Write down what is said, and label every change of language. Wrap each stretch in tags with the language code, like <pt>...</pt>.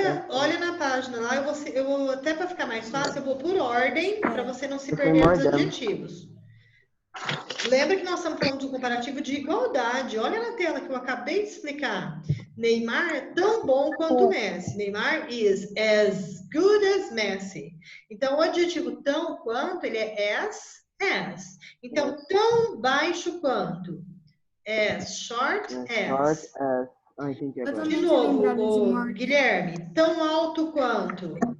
<pt>Olha na página lá, eu vou até para ficar mais fácil, eu vou por ordem para você não se perder nos adjetivos. Lembra que nós estamos falando do comparativo de igualdade. Olha na tela que eu acabei de explicar. Neymar é tão bom quanto Messi.</pt> <en>Neymar is as good as Messi.</en> <pt>Então, o adjetivo tão quanto, ele é as. Então, tão baixo quanto? As short as. Ah, entendi agora. De novo, Guilherme, tão alto quanto?</pt>